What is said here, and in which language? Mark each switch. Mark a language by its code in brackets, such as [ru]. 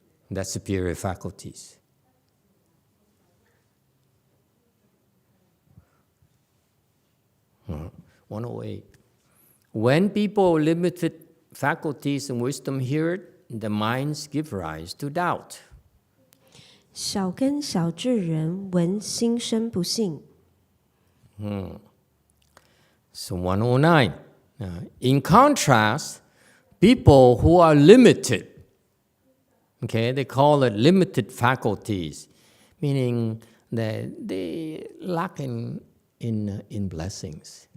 [en] That's superior faculties. 108. When people limited faculties and wisdom hear it, the minds give rise to doubt. [zh] 小根小智人闻心生不信。 [en] So 109. In contrast, people who are limited, okay, they call it limited faculties, meaning that they lack in blessings.